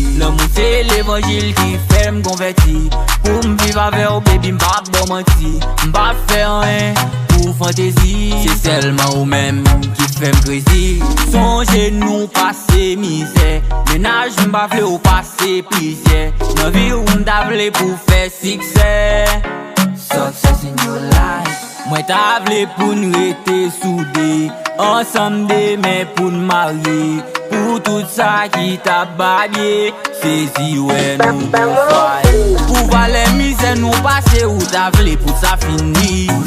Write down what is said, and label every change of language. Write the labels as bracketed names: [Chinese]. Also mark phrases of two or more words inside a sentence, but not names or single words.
[Haitian Creole] Lè moun se levanjil ki fè m konvèti. Pou m viv avè ou, baby, m pa bon manti. M pa fè anyen pou fantezi. Se sèlman ou menm ki fè m krezi. Sonje nou pase mizè, menaj m pa vle ou pase plizyè. Nan vi ou m ta vle pou fè siksè. [English] Success in your life. [Haitian Creole] Mwen ta vle pou n rete soude, ansanm demen pou n marye. Pou tout sa ki ta babye, sezi wè nou pou fay. Pou va lè mizè nou pase ou ta vle pou sa fini.